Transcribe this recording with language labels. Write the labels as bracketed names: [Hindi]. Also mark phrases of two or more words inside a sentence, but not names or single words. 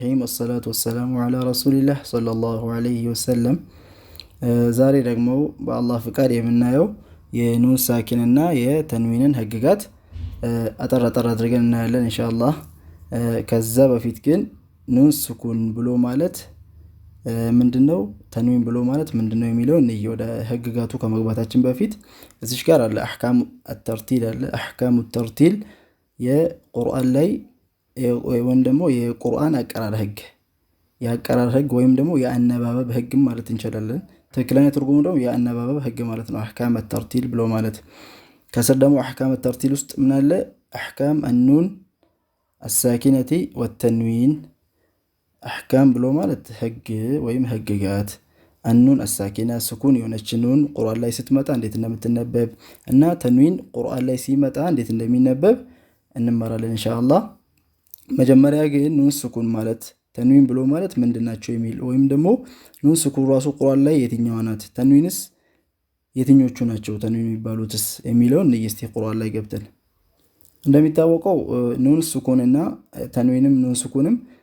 [Arabic] والصلاة والسلام على رسول الله صلى الله عليه وسلم [Amharic] ዛሬ ደግሞ በአላህ ፍቃድ የምናየው የኑን ሳኪንና የተንዊንን ህግጋት አጠር አጠር አድርገን እናያለን ኢንሻአላህ። ከዛ በፊት ግን ኑን ስኩን ብሎ ማለት ምንድነው፣ ተንዊን ብሎ ማለት ምንድነው የሚለውን ወደ ህግጋቱ ከመግባታችን በፊት እዚህ ጋር አለ [Arabic] أحكام الترتيل [Amharic] አለ [Arabic] أحكام الترتيل [Amharic] የቁርአን ላይ ወይም ደግሞ የቁርአን አቀራር ህግ፣ የአቀራር ህግ ወይም ደግሞ የአነባበብ ህግ ማለት እንችላለን። ትክክለኛ ትርጉሙ ደግሞ የአነባበብ ህግ ማለት ነው። [Arabic] أحكام الترتيل [Amharic] ብሎ ማለት ከስር ደግሞ [Arabic] أحكام الترتيل [Amharic] ውስጥ ምን አለ? [Arabic] أحكام النون الساكنة والتنوين። [Amharic] አህካም ብሎ ማለት ህግ ወይም ህግጋት፣ [Arabic] النون الساكنة [Amharic] ስኩን የሆነች ኑን ቁርአን ላይ ስትመጣ እንዴት እንደምትነበብ እና ተንዊን ቁርአን ላይ ሲመጣ እንዴት እንደሚነበብ እንማራለን ኢንሻአላህ። መጀመሪያ ግን ኑን ስኩን ማለት ተንዊን ብሎ ማለት ምንድናቸው የሚል ወይም ደግሞ ኑን ስኩን ራሱ ቁርአን ላይ የትኛዋ ናት፣ ተንዊንስ የትኞቹ ናቸው ተንዊን የሚባሉትስ የሚለውን እስቲ ቁርአን ላይ ገብተን። እንደሚታወቀው ኑን ስኩንና ተንዊንም ኑን ስኩንም